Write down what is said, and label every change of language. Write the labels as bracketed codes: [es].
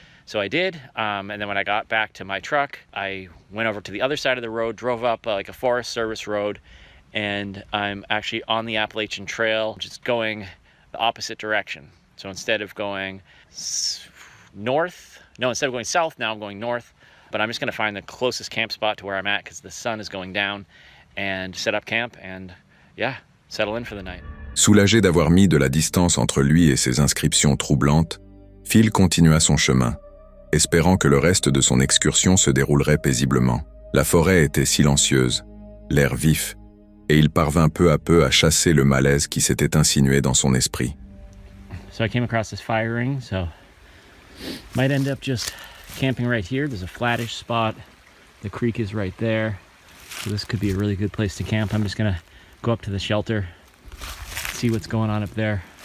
[en] So I did, and then when I got back to my truck, I went over to the other side of the road, drove up like a Forest Service road, and I'm actually on the Appalachian Trail, just going the opposite direction. So instead of going instead of going south, now I'm going north, but I'm just gonna find the closest camp spot to where I'm at because the sun is going down, and set up camp and yeah, settle in for the night. [fr] Soulagé d'avoir mis de la distance entre lui et ses inscriptions troublantes, Phil continua son chemin, espérant que le reste de son excursion se déroulerait paisiblement. La forêt était silencieuse, l'air vif, et il parvint peu à peu à chasser le malaise qui s'était insinué dans son esprit. [en] So I came across this fire ring, so might end up just camping right here. There's a flattish spot. The creek is right there. So this could be a really good place to camp. I'm just gonna go up to the shelter, see what's going on up there.